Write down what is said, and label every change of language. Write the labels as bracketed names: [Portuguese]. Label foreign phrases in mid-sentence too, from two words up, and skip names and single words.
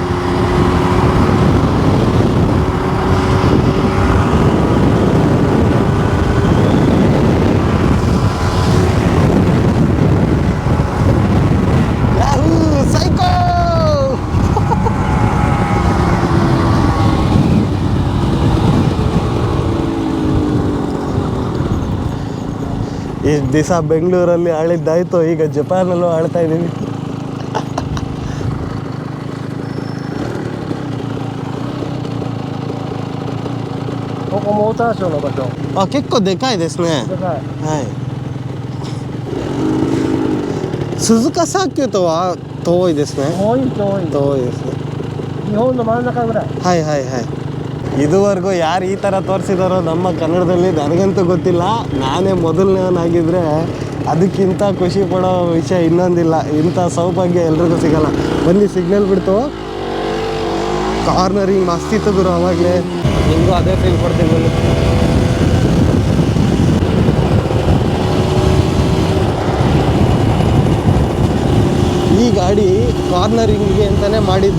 [Kannada] ಸೈಕೋ ಇಷ್ಟು ದಿವಸ ಬೆಂಗಳೂರಲ್ಲಿ ಆಳಿದ್ದಾಯ್ತು, ಈಗ ಜಪಾನಲ್ಲೂ ಆಳ್ತಾ ಇದ್ದೀವಿ. [Japanese] 結構でかいですね。はい。鈴鹿サーキュートは遠いですね。遠いですね。日本の真ん中ぐらい。はいはいはい。 [Kannada] ಇದುವರೆಗೂ ಯಾರು ಈ ಥರ ತೋರಿಸಿದಾರೋ ನಮ್ಮ ಕನ್ನಡದಲ್ಲಿ ನನಗಂತೂ ಗೊತ್ತಿಲ್ಲ. ನಾನೇ ಮೊದಲನೇವನಾಗಿದ್ದರೆ ಅದಕ್ಕಿಂತ ಖುಷಿ ಪಡೋ ವಿಷಯ ಇನ್ನೊಂದಿಲ್ಲ. ಇಂಥ ಸೌಭಾಗ್ಯ ಎಲ್ರಿಗೂ ಸಿಗಲ್ಲ. ಬನ್ನಿ, ಸಿಗ್ನಲ್ ಬಿಡ್ತು, ಕಾರ್ನರಿಂಗ್ ಮಸ್ತಿತ್ತು ಗುರು. ಅವಾಗಲೇ ನಿಮಗೂ ಅದೇ ಫೀಲ್ ಕೊಡ್ತೀನಿ. ಈ ಗಾಡಿ ಕಾರ್ನರಿಂಗ್ಗೆ ಅಂತಲೇ ಮಾಡಿದ್ದು.